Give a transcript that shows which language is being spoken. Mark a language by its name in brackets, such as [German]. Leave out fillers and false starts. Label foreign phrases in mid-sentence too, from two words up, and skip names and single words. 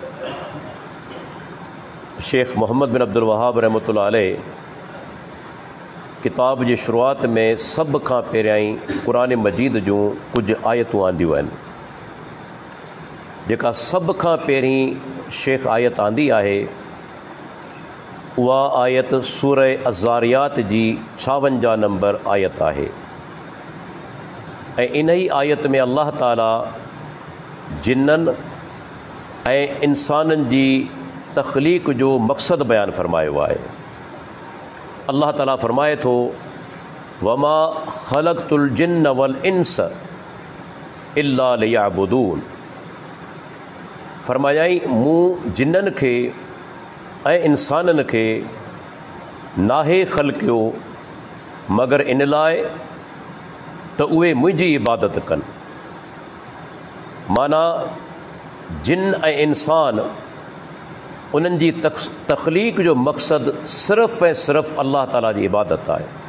[Sindhi] شیخ محمد بن عبد الوہاب [Arabic] رحمۃ اللہ علیہ [Sindhi] کتاب جی شروعات میں سب کھاں پہریاں قرآن مجید جوں کچھ آیتوں آندیوں ہیں، جکا سب کھاں پہریں شیخ آیت آندی ہے وہ آیت سورہ الزاریات جی 56 نمبر آیت ہے۔ انہی آیت میں اللہ تعالی جنن انسانن جی تخلیق جو مقصد بیان فرمائے ہوا ہے۔ اللہ تعالیٰ فرمائے تو [Arabic] وما خلقت الجن والانس الا لیعبدون، [Sindhi] فرمایائیں موں جنن کے انسانن کے ناہے خلقیو مگر ان لائے تو اوے مجھے عبادت کن۔ مانا جن انسان انہن جی تخلیق جو مقصد صرف صرف اللہ تعالیٰ جی عبادت ہے۔